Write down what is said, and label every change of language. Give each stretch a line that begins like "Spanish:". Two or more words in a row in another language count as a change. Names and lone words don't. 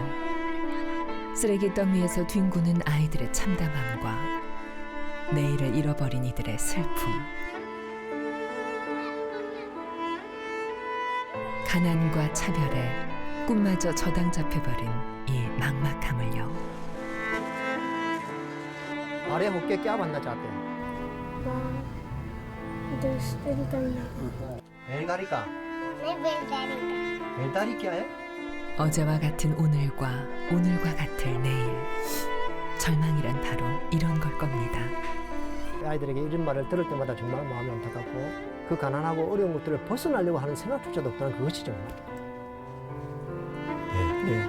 Korean: 쓰레기 더미에서 뒹구는 아이들의 참담함과 내일을 잃어버린 이들의 슬픔, 가난과 차별에 꿈마저 저당 잡혀버린 이 막막함을요.
Hindi: अरे होके क्या बनना चाहते हैं? बैलगाड़ी का? नहीं बेलदारी का। बैलगाड़ी क्या है?
Korean: 어제와 같은 오늘과 오늘과 같을 내일. 절망이란 바로 이런 걸 겁니다. 아이들에게 이런 말을 들을 때마다 정말 마음이 안타깝고 그 가난하고 어려운 것들을 벗어나려고 하는 생각조차도 없다는 그것이 정말 네.